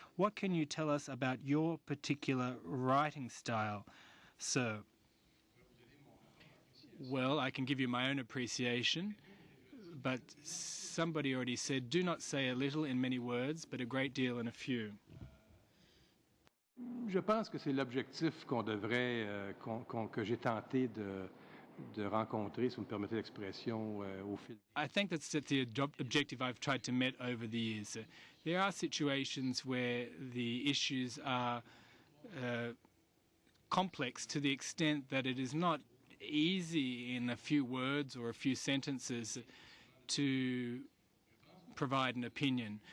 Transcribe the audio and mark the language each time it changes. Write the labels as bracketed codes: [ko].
[en] What can you tell us about your particular writing style, sir? Well, I can give you my own appreciation, but somebody already said, do not say a little in many words, but a great deal in a few. [fr] Je pense que c'est l'objectif qu'on devrait, que j'ai tenté de rencontrer, si vous me permettez l'expression, au fil. [en] I think that's the objective I've tried to meet over the years. There are situations where the issues are complex to the extent that it is not easy in a few words or a few sentences to provide an opinion.